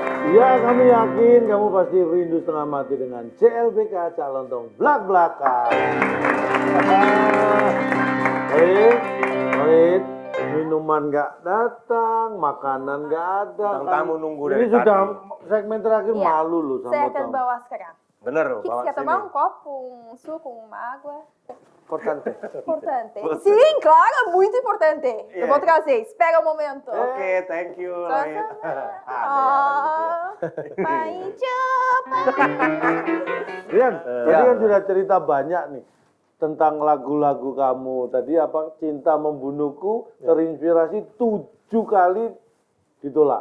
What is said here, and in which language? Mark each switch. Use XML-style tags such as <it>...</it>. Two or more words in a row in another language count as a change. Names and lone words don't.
<id>Ya, kami yakin kamu pasti rindu setengah mati dengan CLBK Cak Lontong Blak-Blakan. Wait, minuman nggak datang, makanan nggak ada. Bintang tamu nunggu Ini dari sudah tadi. segmen terakhir, Iya, malu lu sama Saya akan Tom. bawa sekarang. Bener,</id> <pt>O que</pt> <id>bawa</id> <pt>quer</pt> <id>sini.</id> <pt>tomar um copo, suco, uma água? Importante. Importante. Sim, claro, é muito importante. Eu vou trazer. Espera um momento.</pt> <en>Oke, thank you.</en> <id>Langit. Ah, Pai coba. Rian, tadi kan sudah cerita banyak nih tentang lagu-lagu kamu. Tadi apa? Cinta Membunuhku terinspirasi 7 kali ditolak.</id>